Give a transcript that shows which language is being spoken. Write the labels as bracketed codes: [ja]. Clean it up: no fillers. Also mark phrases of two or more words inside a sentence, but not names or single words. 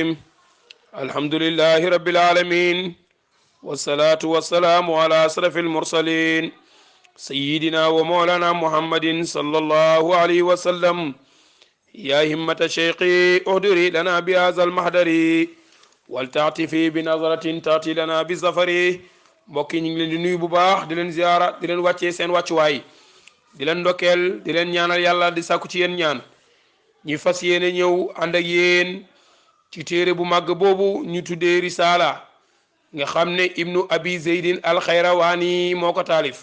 [ar] الحمد لله رب العالمين، والصلاة والسلام على أشرف المرسلين سيدنا ومولانا محمد صلى الله عليه وسلم. يا همة شيخي اهدري لنا بهذا المحضر ولتعطفي بنظرة تأتي لنا بالظفر. [wo] mbokk yi ñu ngi leen di nuyu bu baax di leen ziyaara di leen wàccee seen wàccuwaay di leen ndokkeel di leen ñaanal yàlla di sàkku ci yéen ñaan. ñi fas yéene ñëw ànd ak yéen ci téere bu màgg boobu ñu tuddee risaala nga xam ne ibnu abi zeydin alxayrawaani moo ko taalif.